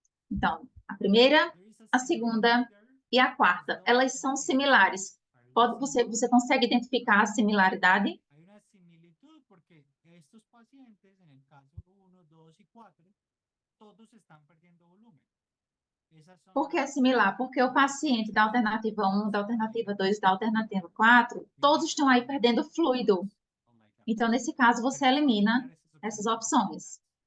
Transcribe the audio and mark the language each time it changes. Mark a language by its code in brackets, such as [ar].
[pt] Então, a primeira, a segunda e a quarta, elas são similares. Você consegue identificar a similaridade? [es] Porque estos pacientes, en el caso 1, 2 y 4, todos están perdiendo volumen. [pt] Por que é similar? Porque o paciente da alternativa 1, da alternativa 2 e da alternativa 4, todos estão aí perdendo fluido. Então, nesse caso, você elimina essas opções.